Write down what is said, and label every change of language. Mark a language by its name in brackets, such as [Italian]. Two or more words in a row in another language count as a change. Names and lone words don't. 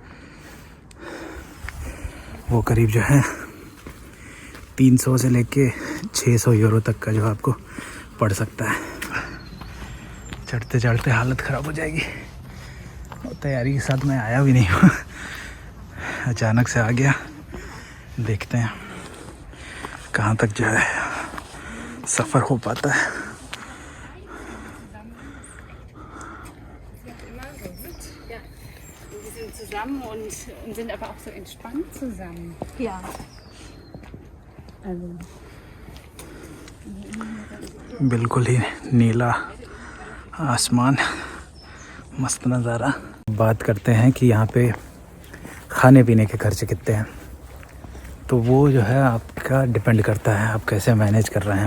[Hindi] वो करीब जो है 300 से लेके 600 यूरो तक का जो आपको पड़ सकता है। चढ़ते चढ़ते हालत ख़राब हो जाएगी और तैयारी के साथ मैं आया भी नहीं हूँ अचानक से आ गया। देखते हैं कहाँ तक जो है सफ़र हो पाता है। [German] Zusammen und sind aber auch so entspannt zusammen. Ja. Also. [Hindi] बिल्कुल ही नीला आसमान, मस्त नज़ारा। बात करते हैं कि यहाँ पे खाने पीने के खर्चे कितने हैं। तो वो जो है आपका डिपेंड करता है आप कैसे मैनेज कर रहे हैं।